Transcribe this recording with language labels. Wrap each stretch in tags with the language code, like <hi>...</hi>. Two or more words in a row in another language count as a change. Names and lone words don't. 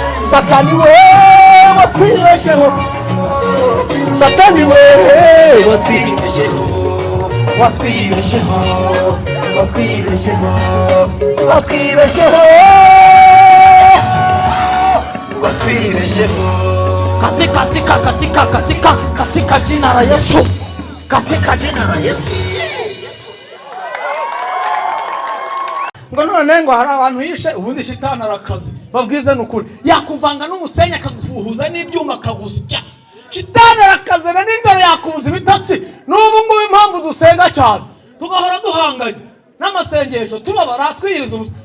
<rw>Satani we, watwibesheho. Satani we, watwibesheho. Watwibesheho. Watwibesheho. Watwibesheho. Watwibesheho.</rw> <sw>Katika, katika, katika, katika, katika jina la Yesu. Katika jina la Yesu.</sw> <rw>Ngo none ngo hari abantu yishe, ubundi shitani arakaze. Babwize ni ukuri. Yakuvanga n'umusenyi, akagufuhuza n'ibyuma, akagusya. Shitani arakaze, na nijoro yakubuza ibitotsi. N'ubu ngubu impamvu dusenga cyane, tugahora duhanganye n'amasengesho, tubabara, twiyiriza ubusa.</rw>